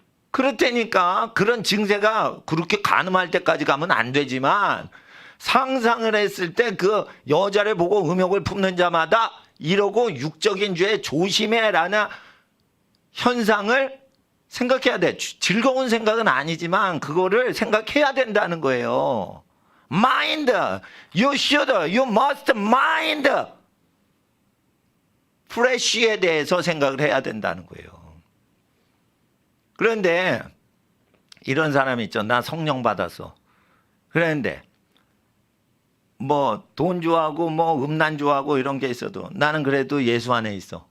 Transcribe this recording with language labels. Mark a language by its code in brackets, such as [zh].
[ko] 그렇다니까 그런 증세가 그렇게 간음할 때까지 가면 안 되지만 상상을 했을 때 그 여자를 보고 음욕을 품는 자마다 이러고 육적인 죄에 조심해라는 현상을 생각해야 돼. 즐거운 생각은 아니지만 그거를 생각해야 된다는 거예요. [en] Mind, you should, you must mind. [ko] 플래시에 대해서 생각을 해야 된다는 거예요. 그런데 이런 사람이 있죠. 나 성령 받았어. 그런데 뭐 돈 좋아하고 뭐 음란 좋아하고 이런 게 있어도 나는 그래도 예수 안에 있어.